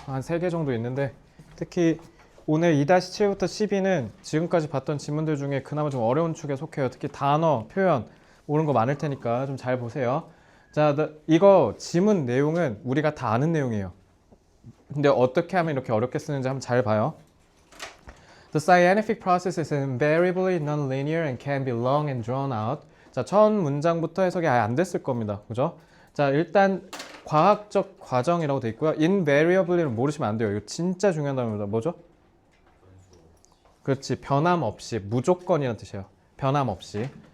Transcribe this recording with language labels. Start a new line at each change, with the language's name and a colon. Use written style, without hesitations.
Korean: 한 3개 정도 있는데 특히 오늘 2-7부터 12는 지금까지 봤던 지문들 중에 그나마 좀 어려운 축에 속해요. 특히 단어, 표현 모르는 거 많을 테니까 좀 잘 보세요. 자, 이거 지문 내용은 우리가 다 아는 내용이에요. 근데 어떻게 하면 이렇게 어렵게 쓰는지 한번 잘 봐요.
English: The scientific process is invariably non-linear and can be long and drawn out.
Korean: 자, 첫 문장부터 해석이 아예 안 됐을 겁니다. 그죠? 자, 일단 과학적 과정이라고 돼 있고요. invariably는 모르시면 안 돼요. 이거 진짜 중요한 단어입니다. 뭐죠? 그렇지. 변함없이. 무조건이라는 뜻이에요. 변함없이.